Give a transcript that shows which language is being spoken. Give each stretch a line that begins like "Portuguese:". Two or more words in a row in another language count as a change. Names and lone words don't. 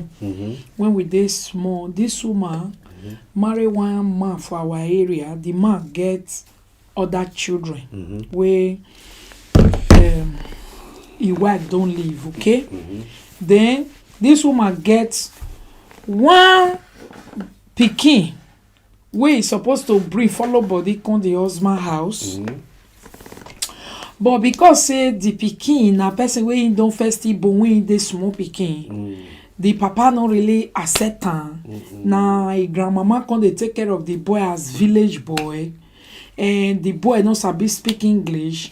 Nigerian Pidgin: When we dey small, this woman marry one man for our area. The man gets other children where his wife don't live. Okay, then this woman gets one pikin where he's supposed to bring follow body come the husband house. But because say the pikin na person wey him don first born when he dey small pikin, the papa no really accept am. Na him grandmama come dey take care of the boy as village boy, and the boy no sabi speak English.